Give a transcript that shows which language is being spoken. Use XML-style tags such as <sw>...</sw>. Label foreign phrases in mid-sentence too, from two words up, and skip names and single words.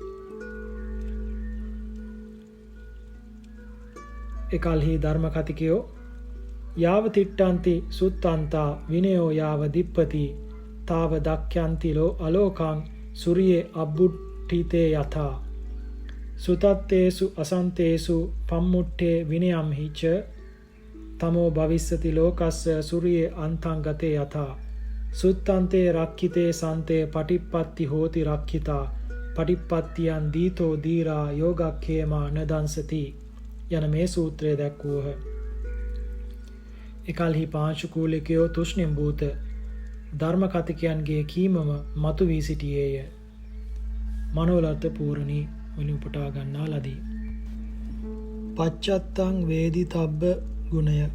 <si>එකල්හි ධර්ම කතිකයෝ</si> <pi>යාව තිට්ඨන්ති සුත්තන්තා විනයෝ යාව දිප්පති තාව දක්ඛ්‍යන්ති ලෝ අලෝකං සූර්යේ අබ්බුට්ඨිතේ යථා සුතත්තේසු අසන්තේසු පම්මුට්ඨේ විනයම් හිච තමෝ භවිස්සති ලෝකස්ස සූර්යේ අන්තං ගතේ යථා සුත්තන්තේ රක්ඛිතේ සන්තේ පටිප්පත්ති හෝති රක්ඛිතා පටිප්පත්තියන් දීතෝ දීරා යෝගක්ඛේමා නදංසති</pi> <si>යන මේ සූත්‍රය දැක්වූහ. එකල්හි පාංශුකූලිකයෝ තුෂ්ණිම්භූත ධර්ම කතිකයන්ගේ කීමම මතු වී සිටියේය. මනෝලත් පූර්ණී වලින් උපුටා ගන්නා ලදී.</si> <pi>පච්චත්තං වේදිතබ්බ ගුණය.</pi>